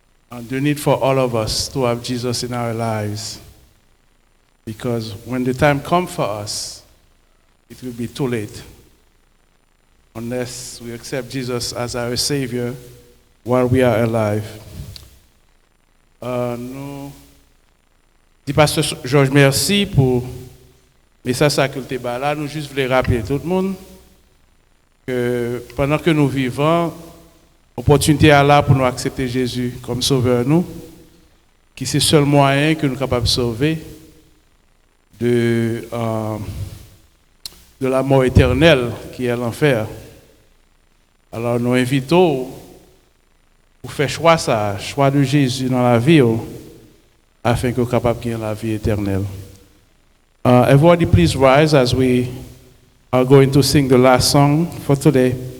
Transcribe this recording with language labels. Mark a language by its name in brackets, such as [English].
[English] The need for all of us to have Jesus in our lives. Because when the time comes for us, it will be too late. Unless we accept Jesus as our Savior while we are alive. [French] Nous dis Pasteur Georges merci pour le message que là. Nous juste voulons rappeler tout le monde que pendant que nous vivons, l'opportunité est là pour nous accepter Jésus comme sauveur nous, qui c'est le seul moyen que nous sommes capables de sauver de la mort éternelle qui est l'enfer. Alors nous invitons pour faire choix de Jésus dans la vie, afin que nous soyons capables de gagner la vie éternelle. [English] Everybody please rise as we are going to sing the last song for today.